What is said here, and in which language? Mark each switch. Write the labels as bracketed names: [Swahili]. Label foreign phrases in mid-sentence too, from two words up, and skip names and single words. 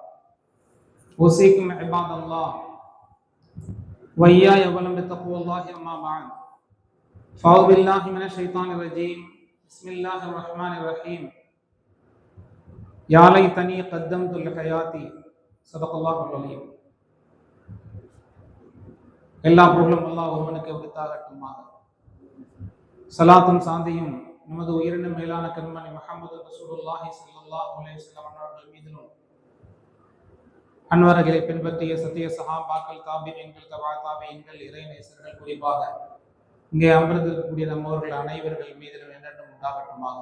[Arabic] أوصيكم عباد الله وإياي أولا بتقوى الله أما بعد. فأعوذ بالله من الشيطان الرجيم. بسم الله الرحمن الرحيم. يا ليتني قدمت لحياتي. صدق الله العظيم. [Tamil] எல்லா புகழும் அல்லாஹ் ஒருவனுக்கு உரித்தாகட்டுமாக. சலாத்தும் சாந்தியும் நமது உயிரினும் மேலான கண்மணி முஹம்மது [Arabic] رسول الله صلى الله عليه وسلم [Tamil] அவர்கள் மீதிலும், அன்வர்களை பின்பற்றிய சத்திய சஹாபாக்கள், தாபிஈன்கள், தபா தாபிஈன்கள், இறை நேசர்கள், குறிப்பாக இங்கே அமர்ந்திருக்கக்கூடிய நம்மவர்கள் அனைவர்கள் மீதிலும் என்றென்றும் உண்டாகட்டுமாக.